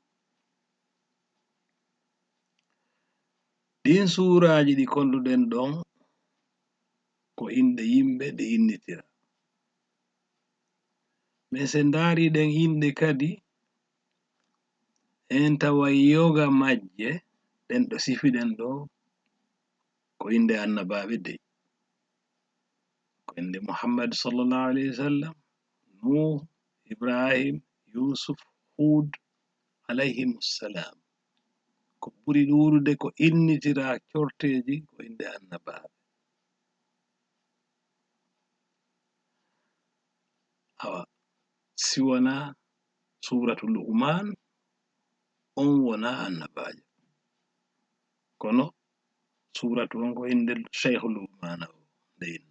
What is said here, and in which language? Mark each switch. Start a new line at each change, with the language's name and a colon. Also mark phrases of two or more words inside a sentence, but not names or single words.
Fula: Ɗin suraji ɗi konduɗen ɗon ko inde yimɓe ɗe innitira mais se ndariɗen inde kadi en tawai yoga majje ɗen ɗo sifiɗen ɗo ko inde annabaɓe dey ko inde Muhammad
Arabic: صلى الله عليه وسلم
Fula: Nuh Ibrahim Yusuf Hud alayhimussalam ko ɓuri ɗuuɗude ko innitira corteji ko inde annabaɓe. Awa siwana suratu Luqman on wona annabajo kono suratu on ko inde Sheikh Luqman o nde inna.